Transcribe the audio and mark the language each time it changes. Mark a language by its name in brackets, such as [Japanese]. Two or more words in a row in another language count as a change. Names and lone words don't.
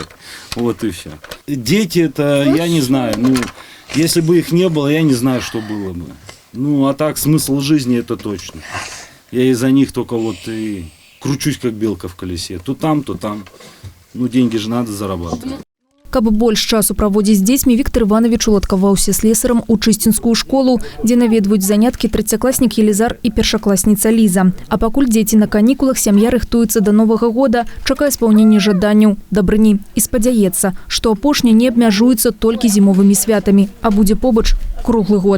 [Russian] Вот и все. Дети это, я не знаю, если бы их не было, я не знаю, что было бы. А так смысл жизни это точно. Я из-за них только вот и кручусь, как белка в колесе. То там, то там. Деньги же надо зарабатывать. [Belarusian] Каб больш часу праводзіць з дзецьмі, Віктор Іванович уладкаваўся слесарам у чысцінскую школу, дзе наведваюць заняткі 3-класнік Елизар і першакласніца Ліза. А пакуль дзеці на канікулах, сям'я рыхтуецца да Новага года, чакае спаўнення жаданняў, дабрыні і спадзяецца, што апошні не абмяжуецца толькі зімовымі святамі, а будзе побач круглы год.